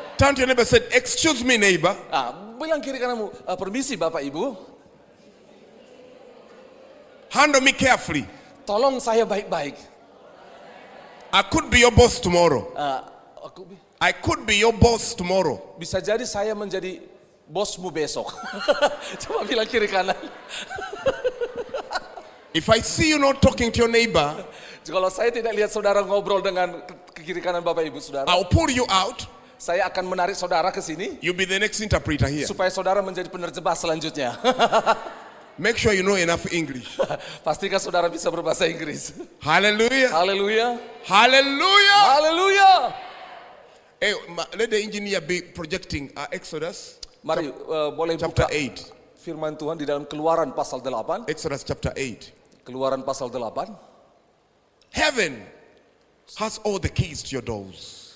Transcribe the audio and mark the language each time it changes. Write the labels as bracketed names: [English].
[English] Turn to your neighbor, say, excuse me, neighbor. [Indonesian] Nah, bilang kiri kananmu, permisi Bapak Ibu, [English] Handle me carefully. [Indonesian] tolong saya baik-baik. [English] I could be your boss tomorrow. [Indonesian] Aku [English] I could be your boss tomorrow. [Indonesian] bisa jadi saya menjadi bosmu besok. Coba bilang kiri kanan. [English] If I see you not talking to your neighbor, [Indonesian] Kalau saya tidak lihat saudara ngobrol dengan ke kiri kanan Bapak Ibu Saudara, [English] I'll pull you out. [Indonesian] saya akan menarik saudara ke sini [English] You'll be the next interpreter here. [Indonesian] supaya saudara menjadi penerjemah selanjutnya. [English] Make sure you know enough English. [Indonesian] Pastikan saudara bisa berbahasa Inggris. [English] Hallelujah. [Indonesian] Haleluya. [English] Hallelujah. [Indonesian] Haleluya. [English] Hey, let the engineer be projecting Exodus [Indonesian] Mari boleh [English] chapter 8. [Indonesian] firman Tuhan di dalam Keluaran pasal 8. [English] Exodus chapter 8. [Indonesian] Keluaran pasal 8. [English] Heaven has all the keys to your doors.